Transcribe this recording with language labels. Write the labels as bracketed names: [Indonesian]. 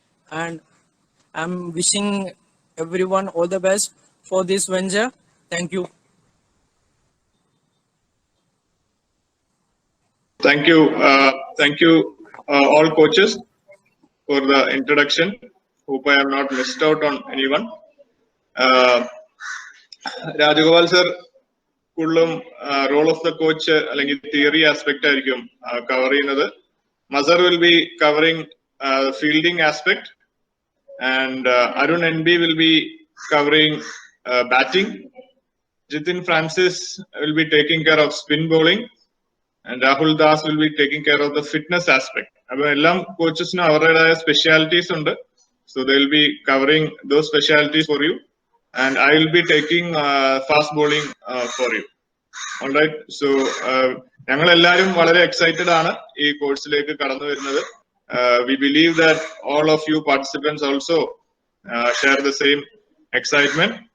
[English] And I'm wishing everyone all the best for this venture. Thank you. Thank you all coaches for the introduction. Hope I have not missed out on anyone. [Malayalam] Rajagopal sir കൂടുതലും [English] role of the coach [Malayalam] അല്ലെങ്കിൽ theory aspect ആയിരിക്കും cover ചെയ്യുന്നത്. [English] Mazhar will be covering fielding aspect, and Arun NB will be covering batting. Jitin Francis will be taking care of spin bowling, and Rahul Das will be taking care of the fitness aspect. [Malayalam] അപ്പോൾ എല്ലാം കോച്ചസിനും അവരുടേതായ specialities ഉണ്ട്. [English] So they will be covering those specialities for you, and I will be taking fast bowling for you. All right. [Malayalam] So ഞങ്ങൾ എല്ലാവരും വളരെ excited ആണ് ഈ കോഴ്സിലേക്ക് കടന്നു വരുന്നത്. [English] We believe that all of you participants also share the same excitement.